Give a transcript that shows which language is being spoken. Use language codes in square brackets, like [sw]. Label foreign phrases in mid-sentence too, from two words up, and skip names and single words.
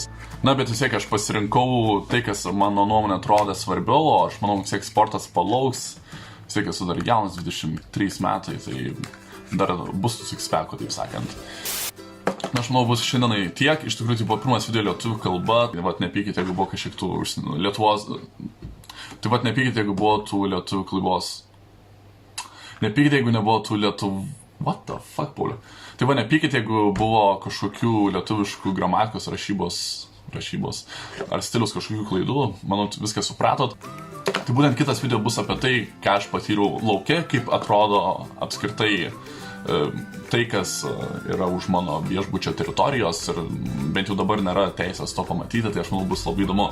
[lt] Na, bet vis tiek aš pasirinkau tai, kas mano nuomonė atrodė svarbiau, o aš manau, vis tiek sportas palauks, vis tiek esu dar jaunas, 23 metai, tai dar bus su X-Packu, taip sakant. Na, aš manau, bus šiandienai tiek, iš tikrųjų, tai buvo pirmas video lietuvių kalba, tai vat nepykite, jeigu buvo kažkiek tų Lietuvos, tai vat nepykite, jeigu buvo tų lietuvių kalbos, nepykite, jeigu nebuvo tų lietuvių. [en] What the fuck, [lt] Pauliu? Tai va, nepykit, jeigu buvo kažkokių lietuviškų gramatikos rašybos ar stilius kažkokių klaidų, manau, viską supratot. Tai būtent kitas video bus apie tai, ką aš patyriau lauke, kaip atrodo apskritai tai, kas yra už mano viešbučio teritorijos ir bent jau dabar nėra teisės to pamatyti, tai aš manau bus labai įdomu.